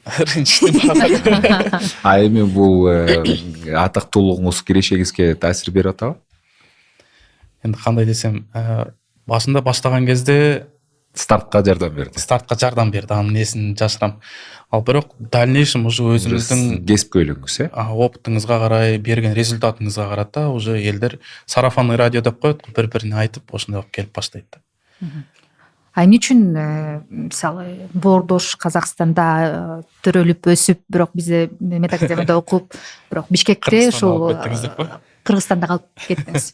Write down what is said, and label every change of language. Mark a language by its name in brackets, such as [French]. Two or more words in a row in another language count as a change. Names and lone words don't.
[Kyrgyz] Эми бул атактуулугуңуз кирешегизге таасир берип атабы? Энди кандай десем, башында баштаган кезде стартка жардам берди. Анын несин жашырам. Ал бирок [Russian] в дальнейшем уже [Kyrgyz] өзүңүздүн кесипкөйлүгүңүз, опытыңызга карай, берген результатыңызга карата уже элдер [Russian] сарафанный радио [Kyrgyz] деп коет, бири-бирине айтып, ошондой болуп келип баштайт да. Эмне үчүн мисалы Боордош Казакстанда төрөлүп өсүп, бирок бизде медакадемияда окуп, бирок Бишкекте ушул Кыргызстанда калып кеттиңиз?